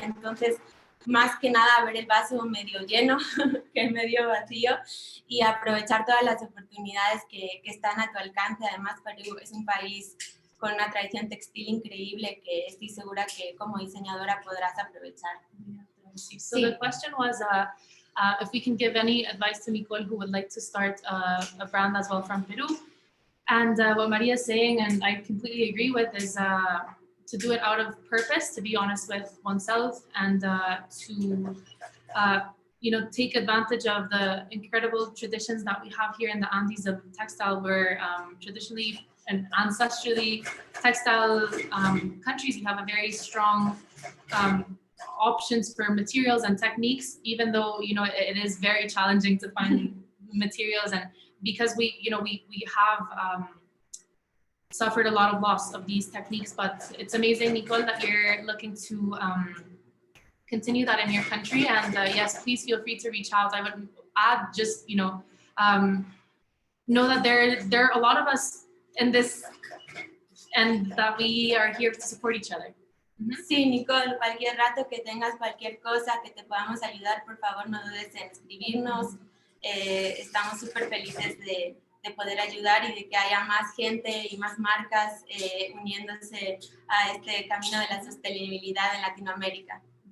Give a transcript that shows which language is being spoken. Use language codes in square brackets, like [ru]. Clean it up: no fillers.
[es] Entonces, más que nada ver el vaso medio lleno que medio vacío y aprovechar todas las oportunidades que están a tu alcance. Además, Perú es un país con una tradición textil increíble que estoy segura que como diseñadora podrás aprovechar. [en] So the question was if we can give any advice to Nicole who would like to start a brand as well from Peru. And what Maria is saying, and I completely agree with, is to do it out of purpose, to be honest with oneself, and to take advantage of the incredible traditions that we have here in the Andes of textile. We're traditionally and ancestrally textile countries. We have a very strong options for materials and techniques, even though it is very challenging to find materials, and because we have suffered a lot of loss of these techniques. But it's amazing, Nicole, that you're looking to continue that in your country. And yes, please feel free to reach out. I would add just know that there are a lot of us in this, and that we are here to support each other. [es] Sí, Nicole, cualquier rato que tengas cualquier cosa que te podamos ayudar, por favor no dudes en escribirnos. Estamos súper felices de poder ayudar y de que haya más gente y más marcas uniéndose a este camino de la sostenibilidad en Latinoamérica.